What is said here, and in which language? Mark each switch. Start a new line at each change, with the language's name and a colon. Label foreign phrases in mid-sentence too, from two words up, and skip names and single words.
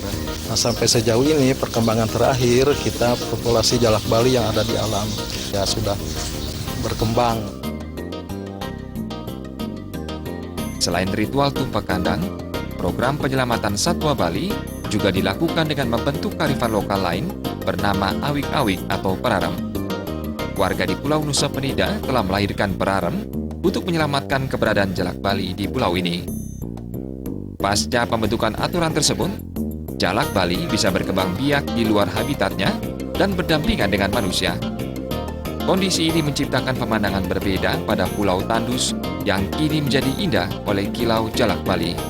Indonesian: Nah, sampai sejauh ini perkembangan terakhir kita populasi jalak Bali yang ada di alam ya sudah berkembang. Selain ritual tumpeng kandang, program penyelamatan satwa Bali juga dilakukan dengan membentuk kearifan lokal lain bernama awik-awik atau pararem. warga di Pulau Nusa Penida telah melahirkan perarem untuk menyelamatkan keberadaan jalak Bali di pulau ini. Pasca pembentukan aturan tersebut, jalak Bali bisa berkembang biak di luar habitatnya dan berdampingan dengan manusia. Kondisi ini menciptakan pemandangan berbeda pada Pulau Tandus yang kini menjadi indah oleh kilau jalak Bali.